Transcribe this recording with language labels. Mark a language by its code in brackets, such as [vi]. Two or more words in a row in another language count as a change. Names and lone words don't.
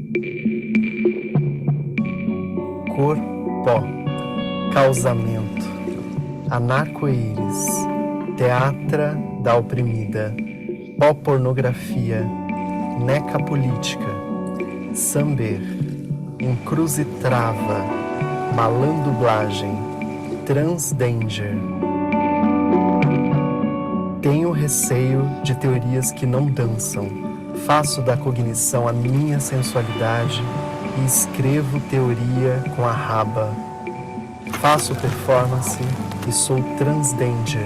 [pt] Cor, pó, causamento, anarco-íris, teatra da oprimida, pó-pornografia, neca-política, samber, encruzitrava, malandublagem, transdanger. Tenho receio de teorias que não dançam. Faço da cognição a minha sensualidade e escrevo teoria com a raba. Faço performance e sou transdanger.